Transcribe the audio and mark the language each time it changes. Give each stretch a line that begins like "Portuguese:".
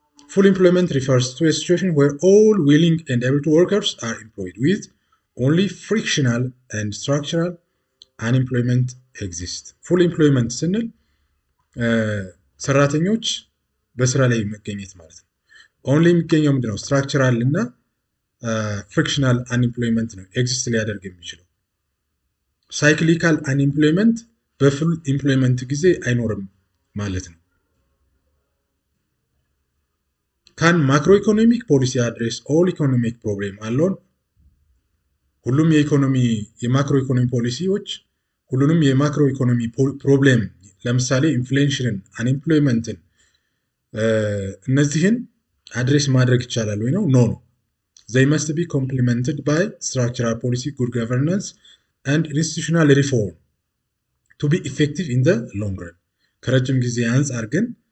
English: Full employment refers to a situation where all willing and able workers are employed with only frictional and structural unemployment exists.
Amharic: full employment ስንል ሰራተኞች በስራ ላይ መገኘት ማለት ነው። only የሚገኘው ምንድነው? structural እና frictional unemployment ነው ኤግዚስት ሊያደርግ የሚችለው። cyclical unemployment በፉል ኢምፕሎይመንት ጊዜ አይኖርም ማለት ነው።
English: can macroeconomic policy address all economic problem alone?
Amharic: ሁሉም የማክሮ ኢኮኖሚ ፖሊሲዎች ሁሉንም የማክሮ ኢኮኖሚ ፕሮብሌም ለምሳሌ ኢንፍሌሽንን፣ አንኤምፕሎይመንትን እነዚህን አድሬስ ማድረግ ይቻላል ወይ ነው? ኖ።
English: they must be complemented by structural policy, good governance and institutional reform to be effective in the long run።
Amharic: ከረጅም ጊዜ አንጻር ግን